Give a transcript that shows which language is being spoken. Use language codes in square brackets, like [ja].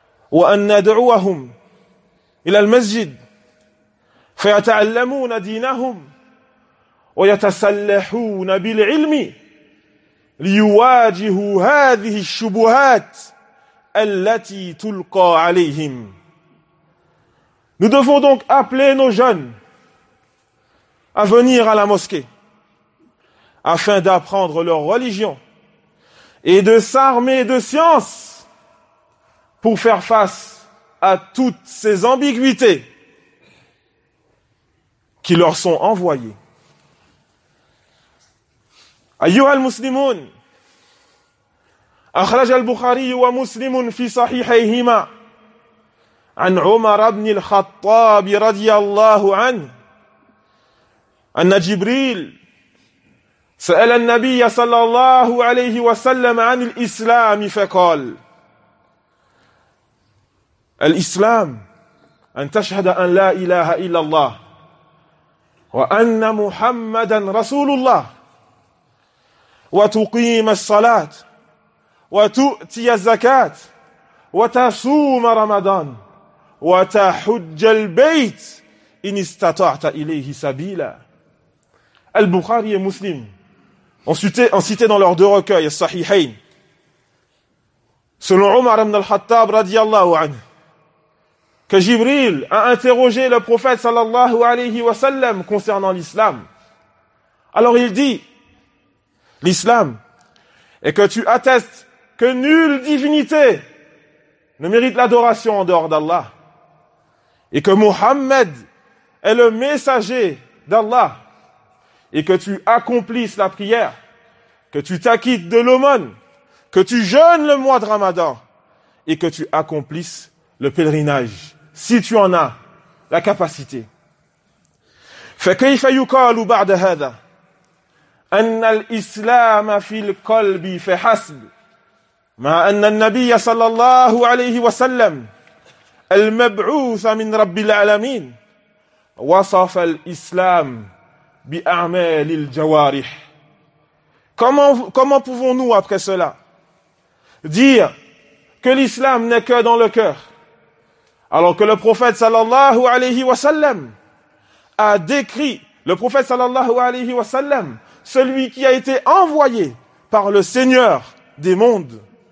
[ar] وأن ندعوهم إلى المسجد فيتعلمون دينهم ويتسلحون بالعلم ليواجهوا هذه الشبهات التي تلقى عليهم. [fr] Nous devons donc appeler nos jeunes à venir à la mosquée afin d'apprendre leur religion et de s'armer de science pour faire face à toutes ces ambiguïtés qui leur sont envoyées. [ar] Ayyuha al-Muslimun, أخرج البخاري ومسلم في صحيحيهما عن عمر بن الخطاب رضي الله عنه أن جبريل سأل النبي صلى الله عليه وسلم عن الإسلام فقال الإسلام أن تشهد أن لا إله إلا الله وأن محمدا رسول الله وتقيم الصلاة وتؤتي الزكاة وتصوم رمضان وتحج البيت إن استطعت إليه سبيلا. [fr] البخاري ومسلم ont cité dans leurs deux recueils les Sahihain. Selon Omar ibn al-Khattab radiyallahu anhu, que Jibril a interrogé le prophète sallallahu alayhi wa sallam concernant l'islam. Alors il dit: l'islam est que tu attestes que nulle divinité ne mérite l'adoration en dehors d'Allah, et que Muhammad est le messager d'Allah, et que tu accomplisses la prière, que tu t'acquittes de l'aumône, que tu jeûnes le mois de Ramadan, et que tu accomplisses le pèlerinage, si tu en as la capacité. [ar] فَكَيْفَ يُقَالُ بَعْدَ هَذَا أَنَّ الْإِسْلَامَ فِي الْقَلْبِ فَحَسْبُ ما أن النبي صلى الله عليه وسلم المبعوث من رب العالمين وصف الإسلام بأعمال الجوارح. [fr] Comment pouvons-nous après cela dire que l'islam n'est que dans le cœur, alors que le prophète [ar] صلى الله عليه وسلم [fr] a décrit, le prophète صلى الله عليه وسلم, celui qui a été envoyé par le Seigneur des mondes.